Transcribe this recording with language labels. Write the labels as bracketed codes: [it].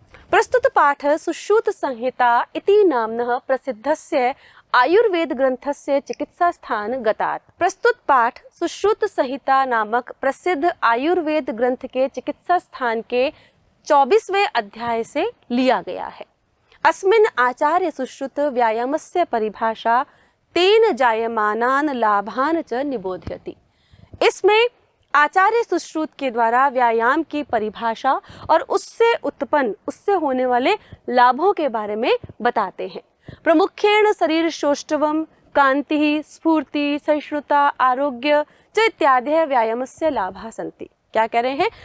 [sa] प्रस्तुत पाठ सुश्रुत संहिता इति नाम्नः प्रसिद्धस्य आयुर्वेद ग्रंथस्य चिकित्सा स्थान गतात्। [hi] प्रस्तुत पाठ सुश्रुत संहिता नामक प्रसिद्ध आयुर्वेद ग्रंथ के चिकित्सा स्थान के 24वें अध्याय से लिया गया है। [sa] अस्मिन् आचार्य सुश्रुत व्यायामस्य परिभाषा तेन जायमानान् लाभान् च निबोधयति। [hi] इसमें आचार्य सुश्रुत के द्वारा व्यायाम की परिभाषा और उससे होने वाले लाभों के बारे में बताते हैं। [sa] प्रमुखेण शरीर सौष्ठवम, कांति, स्फूर्ति, सहिष्णुता, आरोग्य च इत्यादि व्यायामस्य लाभा सन्ति। [hi] क्या कह रहे हैं?